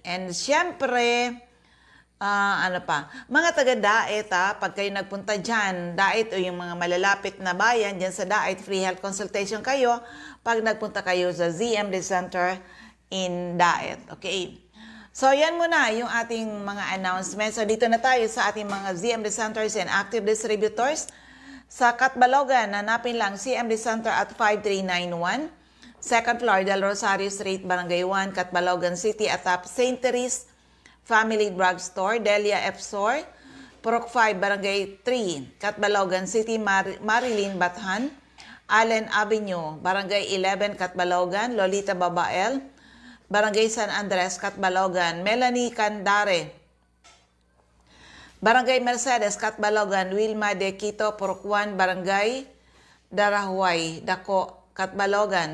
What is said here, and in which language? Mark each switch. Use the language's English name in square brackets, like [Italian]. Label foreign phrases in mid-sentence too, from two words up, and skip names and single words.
[Filipino] And syempre, mga taga-Daet, pag kayo nagpunta dyan, Daet o yung mga malalapit na bayan, dyan sa Daet, [English] free health consultation [Filipino] kayo, pag nagpunta kayo sa ZMD Center in Daet. Okay. So, yan muna yung ating mga announcements. So, dito na tayo sa ating mga ZMD Centers and Active Distributors. Sa Catbalogan, hanapin lang CMD Center at 5391. [English] Second floor, Del Rosario Street, Barangay 1, Catbalogan City, atap St. Therese Family Drugstore, Delia F. Sor, Purok 5, Barangay 3, Catbalogan City, Marilyn Bathan, Allen Avenue, Barangay 11, Catbalogan, Lolita Babael, Barangay San Andres, Catbalogan, Melanie Candare, Barangay Mercedes, Catbalogan, Wilma de Quito, Purok 1, Barangay Darahuay, Dako, Catbalogan.